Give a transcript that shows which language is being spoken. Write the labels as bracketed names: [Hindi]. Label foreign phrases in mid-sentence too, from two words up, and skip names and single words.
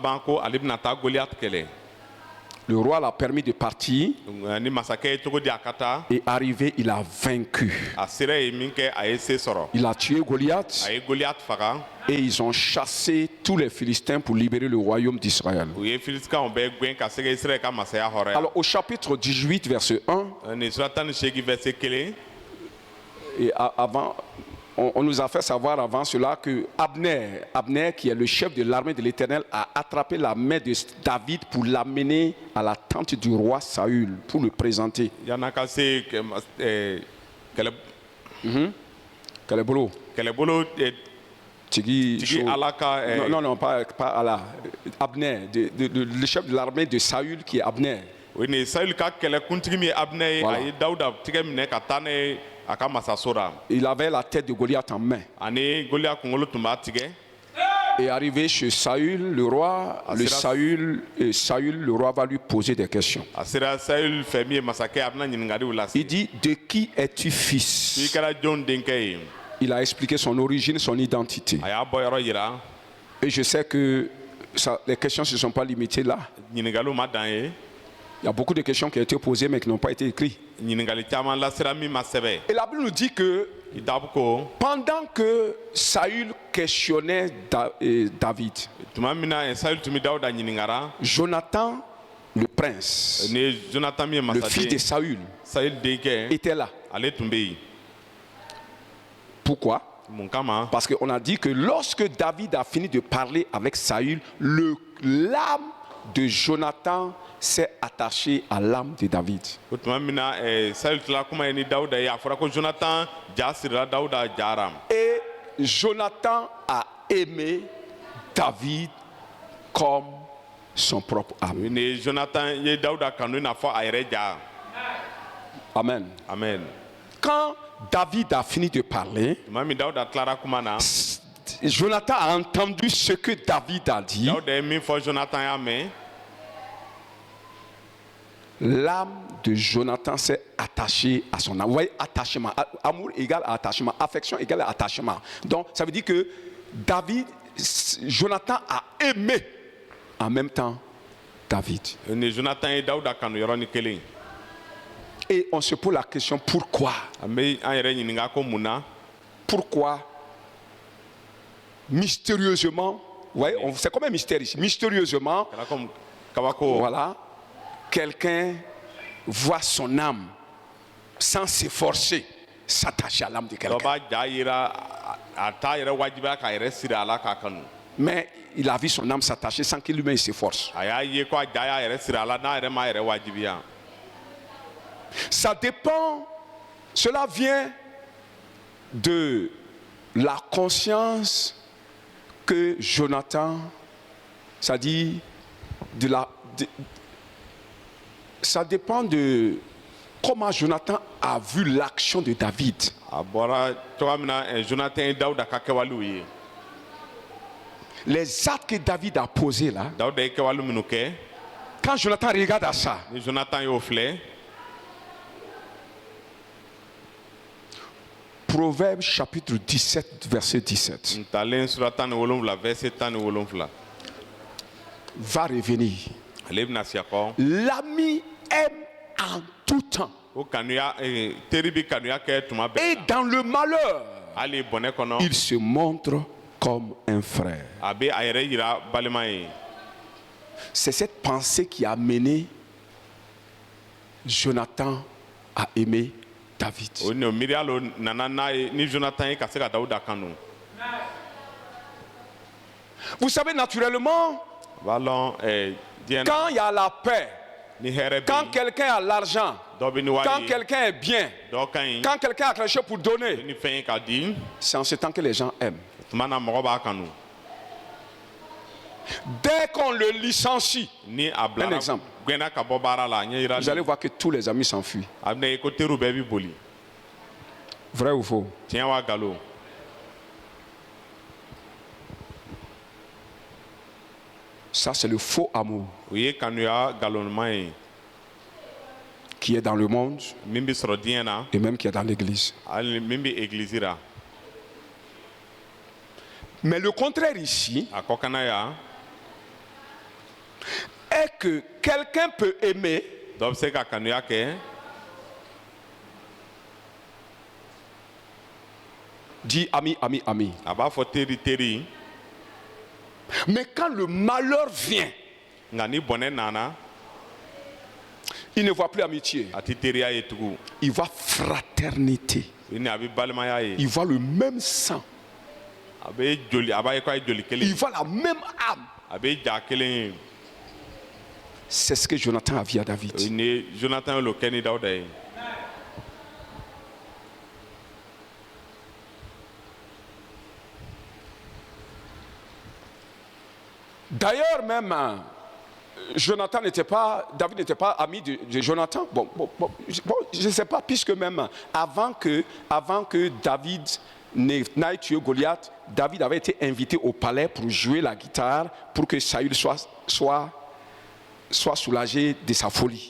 [French] Le roi l'a permis de partir et arrivé, il a vaincu. Il a tué Goliath Et ils ont chassé tous les Philistins pour libérer le royaume d'Israël. [Bambara] u ye filisikaw bɛɛ gɛn ka se ka israɛl ka masaya hɔrɔnya. [French] Alors au chapitre 18, verset 1, [Bambara] nin sura 18 verset 1. [French] et avant, on nous a fait savoir avant cela que Abner, qui est le chef de l'armée de l'Éternel, a attrapé la main de David pour l'amener à la tente du roi Saül, pour le présenter. [Bambara] Yana ka se Kalebolo. kɛlɛbolo Tigi ala ka [French] non, pas Allah. Abner, le chef de l'armée de Saül qui est Abner. [Bambara] o ni sayil ka kɛlɛkuntigi min ye abinɛ ye [French] Voilà. [Bambara] a ye dawuda tigɛ minɛ ka taa ne a ka masaso la [French] Il avait la tête de Goliath en main. [Bambara] ani goliya kunkolo tun b'a tigɛ. [French] Et arrivé chez Saül, le roi, Saül, le roi va lui poser des questions. [Bambara] a sera sayil fɛ min ye masakɛ a bɛna ɲininkaliw lase. [French] Il dit, de qui es-tu [Bambara] i [French] fils? [Bambara] kɛra jɔn denkɛ ye. [French] Il a expliqué son origine, son identité. [Bambara] a y'a bɔ yɔrɔ yira. [French] Et je sais que les questions ne se sont pas limitées là. [Bambara] ɲininkaliw ma dan ye. [French] Il y a beaucoup de questions qui ont été posées mais qui n'ont pas été écrites. [Bambara] ɲininkali caman lasera min ma sɛbɛ. [French] Et la Bible nous dit que [Bambara] kitabu ko [French] pendant que Saül questionnait David, [Bambara] tuma min na sayil tun bɛ dawuda ɲininkara. [French] Jonathan, le prince, [Bambara] ni jonathan min ye [French] le fils de [Bambara] masaden [French] Saül, [Bambara] sayil denkɛ [French] était là. [Bambara] ale tun bɛ yen. [French] Pourquoi? [Bambara] mun kama. [French] Parce qu'on a dit que lorsque David a fini de parler avec Saül, l'âme de Jonathan s'est attachée à l'âme de David. [Bambara] o tuma min na sayil tila kuma ye ni dawuda ye a fɔra ko jonathan ja sirila dawuda jara. [French] Et Jonathan a aimé David comme son propre âme. [Bambara] ni jonathan ye dawuda kanu i n'a fɔ a yɛrɛ ja. [French] Amen. [Bambara] amen. [French] Quand David a fini de parler, [Bambara] tuma min dawuda tilara kuma na. [French] Jonathan a entendu ce que David a dit. [Bambara] dawuda ye min fɔ jonathan y'a mɛn. [French] L'âme de Jonathan s'est attachée à son âme. Vous voyez, attachement. Amour égale attachement. Affection égale attachement. Donc, ça veut dire que Jonathan a aimé en même temps David. [Bambara] ni jonathan ye dawuda kanu yɔrɔnin kelen. [French] Et on se pose la question, pourquoi? [Bambara] an bɛ an yɛrɛ ɲininka ko mun na. [French] Pourquoi mystérieusement, vous voyez, c'est comme un mystère ici, mystérieusement, [Bambara] kɛra comme kabako. [French] voilà, quelqu'un voit son âme sans s'efforcer s'attacher à l'âme de [Bambara] dɔ [French] quelqu'un. [Bambara] b'a ja yira a t'a yɛrɛ wajibiya k'a yɛrɛ siri a la k'a kanu. [French] Mais il a vu son âme s'attacher sans qu'il lui-même s'efforce. [Bambara] a y'a ye ko a ja y'a yɛrɛ siri a la n'a yɛrɛ m'a yɛrɛ wajibiya. [French] Ça dépend, cela vient de la conscience que Jonathan, c'est-à-dire ça dépend de comment Jonathan a vu l'action de David. [Bambara] a bɔra cogoya min na jonathan ye dawuda ka kɛwalew ye. [French] Les actes que David a posés là, [Bambara] dawuda ye kɛwale minnu kɛ. [French] quand Jonathan regarde à ça, [Bambara] ni jonathan y'o filɛ. [French] Proverbe chapitre 17, verset 17, [Bambara] n talen sura 17 verset 17. [French] va revenir. [Bambara] ale bɛna si a kɔ. [French] L'ami aime en tout temps. [Bambara] o kanuya teri bi kanuya kɛ tuma bɛɛ [French] Et [Bambara] la. [French] dans le malheur, [Bambara] hali bɔnɛ kɔnɔ. [French] il se montre comme un frère. [Bambara] a bɛ a yɛrɛ yira balima ye. [French] C'est cette pensée qui a mené Jonathan à aimer David. [Bambara] o ni o miiriya lo nana n'a ye ni jonathan ye ka se ka dawuda kanu. [French] Vous savez, naturellement, [Bambara] a b'a lɔn diɲɛ na [French] quand il y a la paix, [Bambara] ni hɛrɛ bɛ [French] quand [Bambara] yen [French] quelqu'un a l'argent, [Bambara] dɔ bɛ ni [French] quand [Bambara] wari ye [French] quelqu'un est bien, [Bambara] dɔ ka ɲi [French] quand quelqu'un a quelque chose pour donner, [Bambara] ni fɛn ye ka di. [French] c'est en ce temps que les gens aiment. [Bambara] tuma na mɔgɔ b'a kanu. [French] Dès qu'on le licencie, [Bambara] ni a [French] Un [Bambara] bilara [French] exemple. [Bambara] gɛnna ka bɔ baara la a ɲɛ yira [French] vous allez voir que tous les amis s'enfuient. [Bambara] a bɛna ye ko teriw bɛɛ bi boli. [French] Vrai ou faux? [Bambara] tiɲɛ wa nkalon. [French] Ça, c'est le faux amour [Bambara] o ye kanuya nkalonman ye [French] qui est dans le monde [Bambara] min bɛ sɔrɔ diɲɛ na [French] et même qui est dans l'église. [Bambara] hali min bɛ egilizi ra. [French] Mais le contraire ici [Bambara] a kɔkana yan [French] est que quelqu'un peut aimer [Bambara] dɔ bɛ se ka kanuya kɛ [French] Dis ami, ami, ami. [Bambara] a b'a fɔ teri teri. [French] Mais quand le malheur vient, [Bambara] Nka ni bɔnɛ nana [French] il ne voit plus amitié. [Bambara] a ti teriya ye tugun. [French] Il voit fraternité. [Bambara] I ni a bɛ balimaya ye. [French] Il voit le même sang. [Bambara] A bɛ joli a b'a ye k'a ye joli kelen [French] Il [Bambara] ye. [French] voit la même âme. [Bambara] A bɛ ja kelen ye. [French] C'est ce que Jonathan a vu à David. [Bambara] O ni Jonathan y'o kɛ ni Dawuda ye. [French] D'ailleurs même, David n'était pas ami de Jonathan. Bon, je ne sais pas, puisque même avant que David n'aille tuer Goliath, David avait été invité au palais pour jouer la guitare, pour que Saül soit soulagé de sa folie.